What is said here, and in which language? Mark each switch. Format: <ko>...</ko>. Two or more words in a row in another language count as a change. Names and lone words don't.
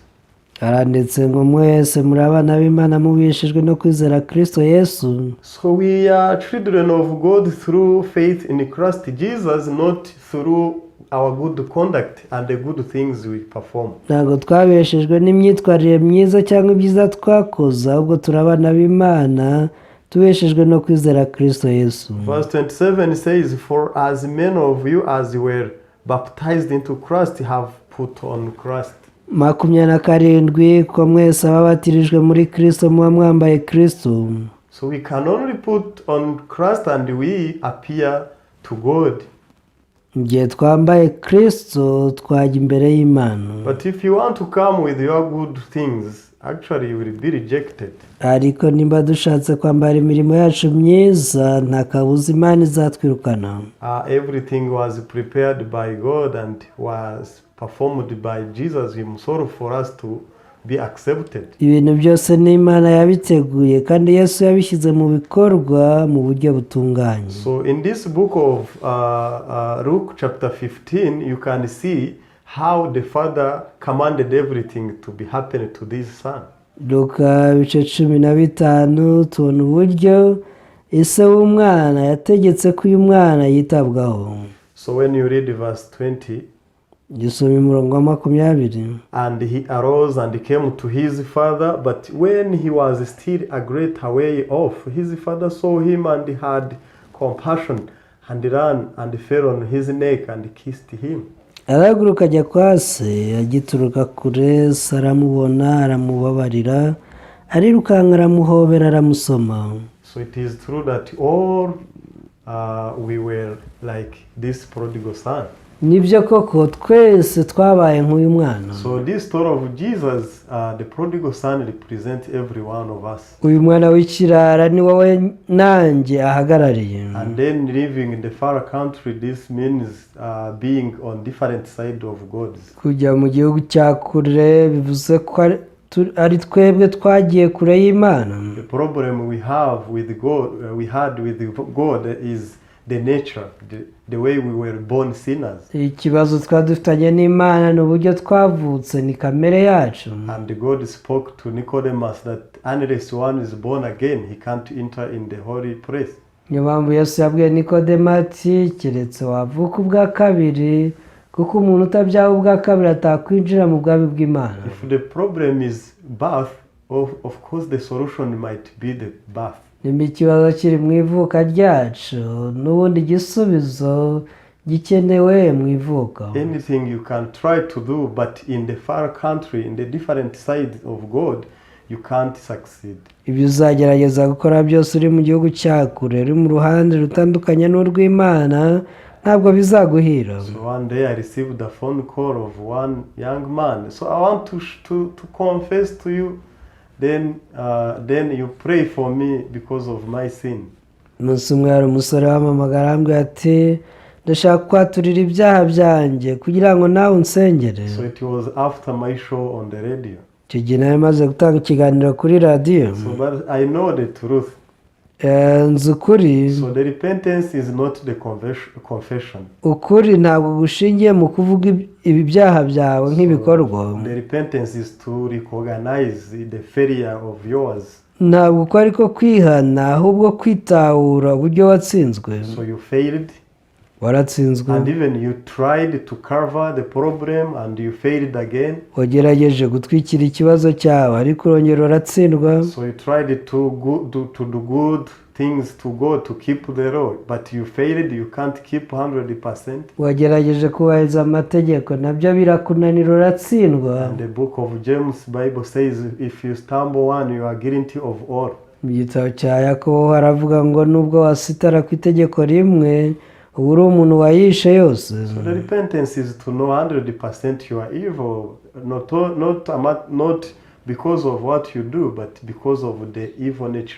<rw>Haranditse ngo mwese muri abana b'Imana mubishijwe no kwizera Kristo Yesu.</rw> <en>So we are children of God through faith in Christ Jesus, not through our good conduct and the good things we perform.</en> <rw>Ntabwo twabeshejwe n'imyitwarire myiza cyangwa ibyiza twakoze, ahubwo turi abana b'Imana tubeshejwe no kwizera Kristo Yesu.</rw> <en>Verse 27 says, for as many of you as were baptized into Christ have put on Christ.</en> <rw>27 ko mwese ababatirijwe muri Kristo muba mwambaye Kristo.</rw> <en>So we can only put on Christ and we appear to God.</en> <rw>Igihe twambaye Kristo twajya imbere y'Imana.</rw> <en>But if you want to come with your good things, actually you will be rejected.</en> <rw>ariko nimba dushatse kwambara imirimo yacu myiza nta kabuza Imana izatwirukana.</rw> <en>Everything was prepared by God and was performed by Jesus himself for us to be accepted.</en> <rw>Ibintu byose ni Imana yabiteguye kandi Yesu yabishyize mu bikorwa mu buryo butunganye.</rw> <en>So in this book of Luke chapter 15, you can see how the Father commanded everything to be happening to this son.</en> <rw>Luka ibice 15 tubona uburyo ise w'umwana yategetse ko uyu mwana yitabwaho.</rw> <en>So when you read verse 20,</en> <rw>gisoma umurongo wa 20.</rw> <en>and he arose and came to his father, but when he was still a great way off, his father saw him and had compassion and ran and fell on his neck and kissed him.</en> <rw>Arahaguruka ajya kwa se, agituruka kure, se aramubona aramubabarira, arirukanka aramuhobera aramusoma.</rw> <en>So it is true that all we were like this prodigal son.</en> <rw>Nibyo koko twese twabaye nk'uyu mwana.</rw> <en>So this story of Jesus, the prodigal son, represents every one of us.</en> <rw>Uyu mwana w'ikirara ni wowe nanjye ahagarariye.</rw> <en>And then living in the far country, this means being on different side of God.</en> <rw>Kujya mu gihugu cya kure bivuze ko ari twebwe twagiye kure y'Imana.</rw> <en>The problem we have with God, we had with God is the nature, the way we were born sinners.</en> <rw>Ikibazo twadufitanye n'Imana n'uburyo twavutse ni kamere yacu.</rw> <en>And God spoke to Nicodemus that unless one is born again, he can't enter in the holy place.</en> <rw>Niyo mpamvu Yesu yabwiye Nikodemo ati keretse wavuka ubwa kabiri kuko umuntu utabyawe ubwa kabiri atakwinjira mu bwami bw'Imana.</rw> <en>If the problem is birth, of course the solution might be the birth.</en> <rw>Nimba ikibazo kiri mu ivuka ryacu n'ubundi igisubizo gikenewe mu ivuka.</rw> <en>Anything you can try to do, but in the far country, in the different side of God, you can't succeed.</en> <rw>Ibyo uzagerageza gukora byose uri mu gihugu cya kure, uri mu ruhande rutandukanye n'urw'Imana, ntabwo bizaguhira.</rw> <en>So one day I received a phone call of one young man. So I want to confess to you. Then you pray for me because of my sin.</en> <rw>Umunsi umwe hari umusore wamamagara arambwira ati ndashaka kwaturira ibyaha byanjye kugira ngo nawe unsengere.</rw> <en>So it was after my show on the radio.</en> <rw>Icyo gihe nari maze gutanga ikiganiro kuri radiyo.</rw> <en>So but I know the truth.</en> <rw>Nzi ukuri.</rw> <en>So the repentance is not the confession.</en> <rw>Ukuri ntabwo gushingiye mu kuvuga ibi byaha byawe nk'ibikorwa.</rw> <en>The repentance is to recognize the failure of yours.</en> <rw>Ntabwo uko ariko kwihana ahubwo kwitahura uburyo watsinzwe.</rw> <en>So you failed.</en> <rw>Waratsinzwe.</rw> <en>And even you tried to cover the problem and you failed again.</en> <rw>Wagerageje gutwikira ikibazo cyawe ariko urongera uratsindwa.</rw> <en>So you tried to do good things to God, to keep the law, but you failed. You can't keep 100%.</en> <rw>Wagerageje kubahiriza amategeko nabyo birakunanira uratsindwa.</rw> <en>And the book of James Bible says if you stumble one, you are guilty of all.</en> <rw>Mu gitabo cya Yakobo haravuga ngo nubwo wasitara ku itegeko rimwe ubu uri umuntu wayishe yose.</rw> <en>So the repentance is to know 100% you are evil, not because of what you do, but because of the evil nature.</en>